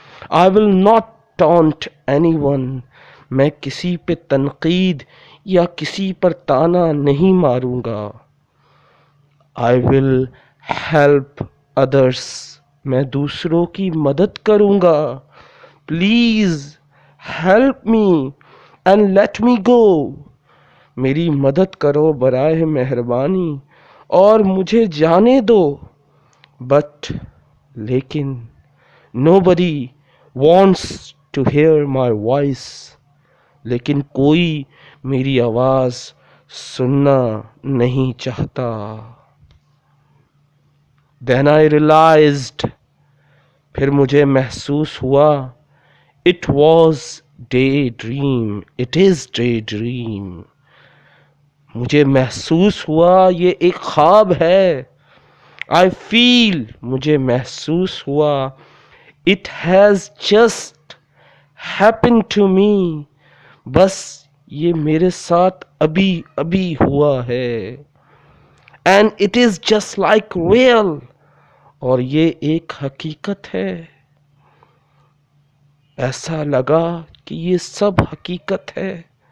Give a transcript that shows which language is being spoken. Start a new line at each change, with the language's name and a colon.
English: I will not taunt anyone.
Urdu: میں کسی پہ تنقید یا کسی پر تانا نہیں ماروں گا.
English: I will help others.
Urdu: میں دوسروں کی مدد کروں گا.
English: Please help me and let me go.
Urdu: میری مدد کرو برائے مہربانی اور مجھے جانے دو.
English: But لیکن nobody wants to hear my voice.
Urdu: لیکن کوئی میری آواز سننا نہیں چاہتا.
English: Then I realized.
Urdu: پھر مجھے محسوس ہوا.
English: It was daydream. It is daydream.
Urdu: مجھے محسوس ہوا یہ ایک خواب ہے.
English: I feel.
Urdu: مجھے محسوس ہوا.
English: It has just happened to me.
Urdu: بس یہ میرے ساتھ ابھی ابھی ہوا ہے.
English: And it is just like real.
Urdu: اور یہ ایک حقیقت ہے. ایسا لگا کہ یہ سب حقیقت ہے.